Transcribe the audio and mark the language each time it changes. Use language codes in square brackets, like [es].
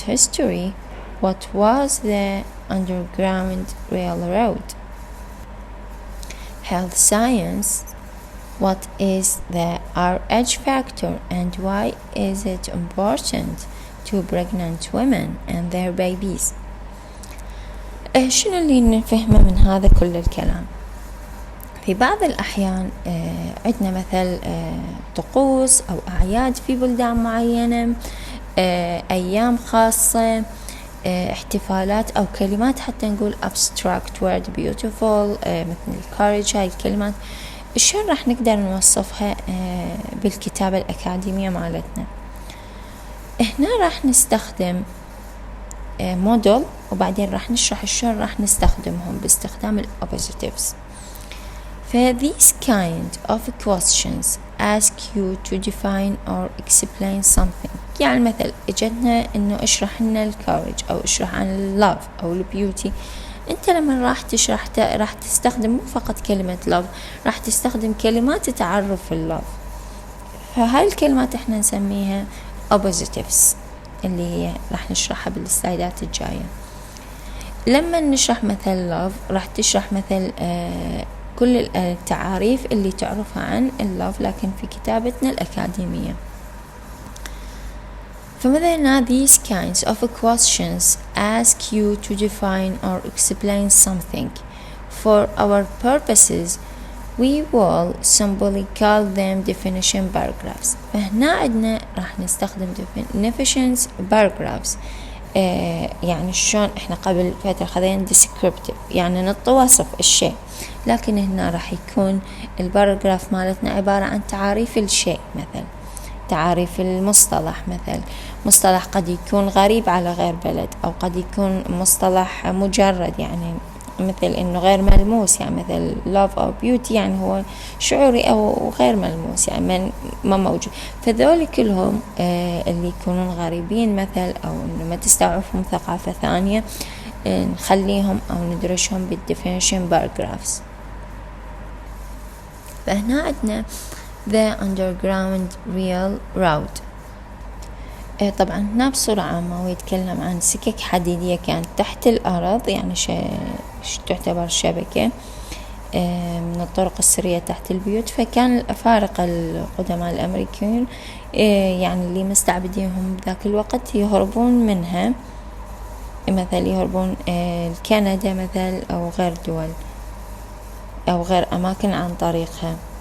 [en] history, what was the Underground Railroad? Health science, what is the RH factor and why is it important to pregnant women and their babies? [ar] شنو اللي نفهمه من هذا كل الكلام؟ في بعض الأحيان عندنا مثل طقوس أو أعياد في بلدان معينة، أيام خاصة، احتفالات أو كلمات حتى نقول [en] abstract word beautiful [ar] مثل courage. هاي الكلمات شلون راح نقدر نوصفها بالكتابة الأكاديمية مالتنا؟ هنا راح نستخدم موديل وبعدين راح نشرح شلون راح نستخدمهم باستخدام الoppositives. [en] These kind of questions ask you to define or explain something. [ar] يعني مثل اجتنا انه اشرح لنا الكورج او اشرح عن اللوف او البيوتي. انت لما راح تشرح راح تستخدم مو فقط كلمة love، راح تستخدم كلمات تعرف اللوف. فهاي الكلمات احنا نسميها oppositives اللي هي راح نشرحها بالسلايدات الجاية. لما نشرح مثل love راح تشرح مثل كل التعاريف اللي تعرفها عن اللوف لكن في كتابتنا الأكاديمية. فمثلا [en] these kinds of questions ask you to define or explain something. For our purposes we will simply call them definition paragraphs. [ar] فهنا عندنا راح نستخدم [en] definitions paragraphs. [ar] يعني شلون احنا قبل فترة خذينا descriptive يعني نعطي وصف الشيء، لكن هنا راح يكون الباراجراف مالتنا عبارة عن تعاريف الشيء، مثل تعاريف المصطلح، مثل مصطلح قد يكون غريب على غير بلد أو قد يكون مصطلح مجرد يعني مثل إنه غير ملموس، يعني مثل love أو beauty يعني هو شعوري أو غير ملموس يعني ما موجود. فذول كلهم اللي يكونون غريبين مثل أو إنه ما تستوعبهم ثقافة ثانية نخليهم أو ندرسهم بالديفينيشن باراجرافز. فهنا عندنا [en] the underground railroad. [ar] طبعا هنا بصورة عامة هو يتكلم عن سكك حديدية كانت تحت الأرض، يعني تعتبر شبكة من الطرق السرية تحت البيوت. فكان الأفارقة القدماء الأمريكيين يعني اللي مستعبدينهم ذاك الوقت يهربون منها، مثل يهربون كندا مثل أو غير دول أو غير أماكن عن طريقها.